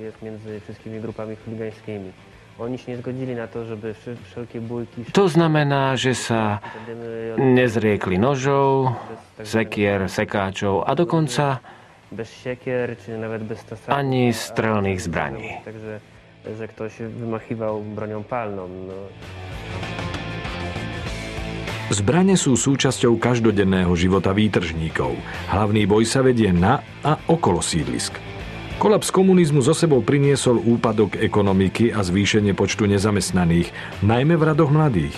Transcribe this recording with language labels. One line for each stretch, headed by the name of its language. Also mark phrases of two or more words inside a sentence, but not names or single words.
Slovak: To znamená, že sa nezriekli nožov, sekier, sekáčov a dokonca ani strelných zbraní.
Polish: Że ktoś wymachywał bronią palną.
Slovak: Zbrane sú súčasťou každodenného života výtržníkov. Hlavný boj sa vedie na a okolo sídlisk. Kolaps komunizmu zo sebou priniesol úpadok ekonomiky a zvýšenie počtu nezamestnaných, najmä v radoch mladých.